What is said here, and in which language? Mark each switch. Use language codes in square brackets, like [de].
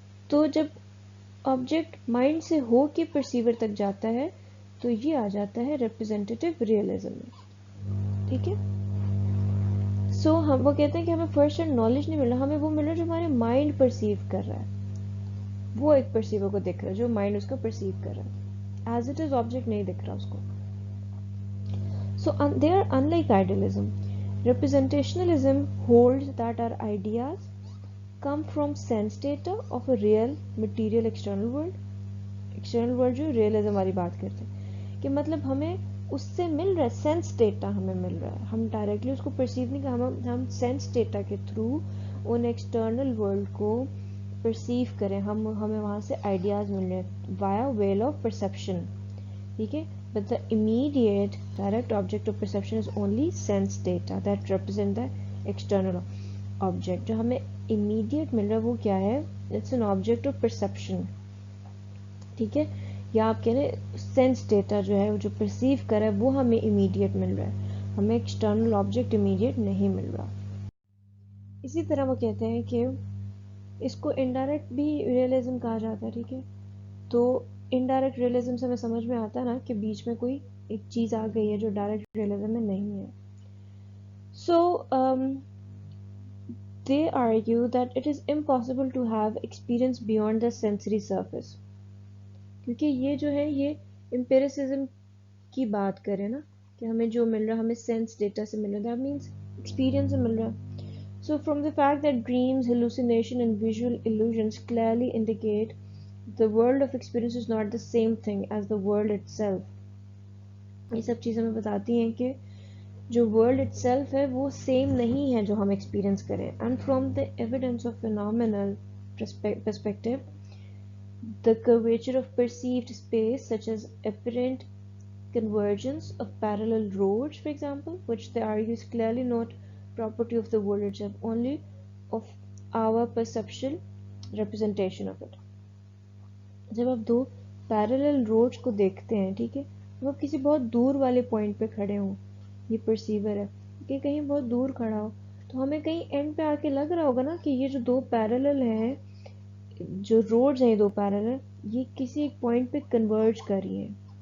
[ur] تو جب object mind سے ہو کے پرسیور تک جاتا ہے تو یہ آ جاتا ہے ریپرزینٹیٹیو ریئلزم میں. ٹھیک ہے، سو ہم وہ کہتے ہیں کہ ہمیں فرسٹ ہینڈ نالج نہیں مل رہا، ہمیں وہ مل رہا ہے جو ہمارے مائنڈ پرسیو کر رہا ہے. وہ ایک پرسیور کو دیکھ رہا ہے جو مائنڈ اس کا پرسیو کر رہا ہے، [en] as it is object [ur] نہیں دکھ رہا اس کو. [en] So they are in like idealism. Representationalism holds that our ideas come from sense data of a real material external world. [ur] External world جو ریئلزم والی بات کرتے ہیں کہ مطلب ہمیں اس سے مل رہا ہے، سینس ڈیٹا ہمیں مل رہا ہے، ہم ڈائریکٹلی اس کو پرسیو نہیں کر، ہم سینس ڈیٹا کے تھرو ان ایکسٹرنل ورلڈ کو پرسیو کریں، ہمیں وہاں سے آئیڈیاز مل رہے ہیں [en] Via veil of perception. [ur] ٹھیک ہے، [en] but the immediate direct object of perception is only sense data that represent the external object. [ur] جو ہمیں immediate مل رہا ہے وہ کیا ہے؟ [en] it's an object of perception. [ur] ٹھیک ہے، یا آپ کہہ رہے sense data جو ہے جو perceive کر رہا ہے وہ ہمیں immediate مل رہا ہے، ہمیں external object immediate نہیں مل رہا. اسی طرح وہ کہتے ہیں کہ اس کو indirect بھی realism کہا جاتا ہے. ٹھیک ہے، تو انڈائریکٹ ریئلزم سے ہمیں سمجھ میں آتا ہے نا کہ بیچ میں کوئی ایک چیز آ گئی ہے جو ڈائریکٹ ریئلزم میں نہیں ہے. [en] So they argue that it is impossible to have experience beyond the sensory surface. [ur] کیونکہ یہ جو ہے یہ امپیریسزم کی بات کریں نا کہ ہمیں جو مل رہا ہے ہمیں سینس ڈیٹا سے مل رہا ہے، [en] that means [ur] ایکسپیرئنس سے مل رہا ہے. [en] So from the fact that dreams, hallucination and visual illusions clearly indicate the world of experience is not the same thing as the world itself. [ur] یہ سب چیزیں ہمیں بتاتی ہیں کہ جو world itself ہے وہ same نہیں ہے جو ہم experience کریں. [en] And from the evidence of phenomenal perspective, the curvature of perceived space such as apparent convergence of parallel roads, for example, which they argue is clearly not property of the world itself, only of our perceptual representation of it. [ur] جب آپ دو parallel roads کو دیکھتے ہیں، ٹھیک ہے، جب آپ کسی بہت دور والے پوائنٹ پہ کھڑے ہوں، یہ پرسیور ہے کہ کہیں بہت دور کھڑا ہو تو ہمیں کہیں اینڈ پہ آ کے لگ رہا ہوگا نا کہ یہ جو دو پیرالل ہیں، جو روڈز ہیں دو پیرالل، یہ کسی ایک پوائنٹ پہ کنورج کر رہی ہیں.